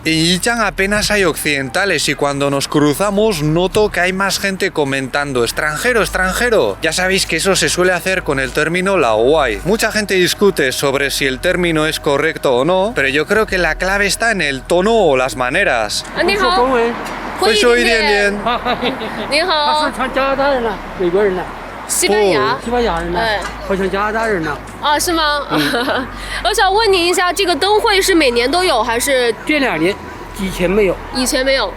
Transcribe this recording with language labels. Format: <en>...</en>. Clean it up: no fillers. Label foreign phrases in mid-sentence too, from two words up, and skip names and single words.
<es>En Yichang apenas hay occidentales y cuando nos cruzamos noto que hay más gente comentando extranjero, extranjero. Ya sabéis que eso se suele hacer con el término laowai. Mucha gente discute sobre si el término es correcto o no, pero yo creo que la clave está en el tono o las maneras.</es> <zh>你好，会说一点点。你好，他是唱加拿大人了，美国人了，西班牙。西班牙人了，好像加拿大人了。啊，是吗？我想问您一下，这个灯会是每年都有还是这2年以前没有，以前没有？</zh>